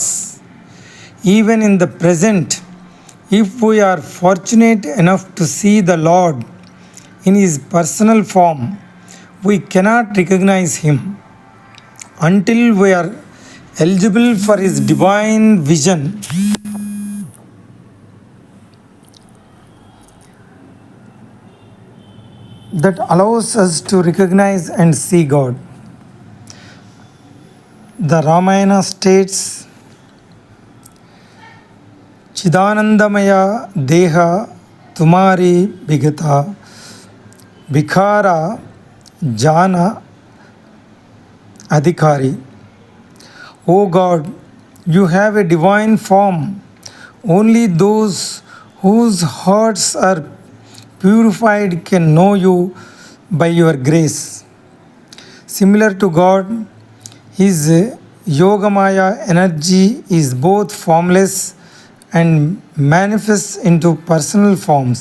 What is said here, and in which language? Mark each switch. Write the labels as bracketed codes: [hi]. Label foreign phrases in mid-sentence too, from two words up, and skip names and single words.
[en] Even in the present, if we are fortunate enough to see the Lord in his personal form, we cannot recognize him until we are eligible for his divine vision. That allows us to recognize and see God. The Ramayana states, [awa] चिदानंदमया देहा तुम्हारी बिगता भिखारा जाना अधिकारी. [en] O God, you have a divine form. Only those whose hearts are purified can know you by your grace. Similar to God, his Yogamaya energy is both formless and manifests into personal forms.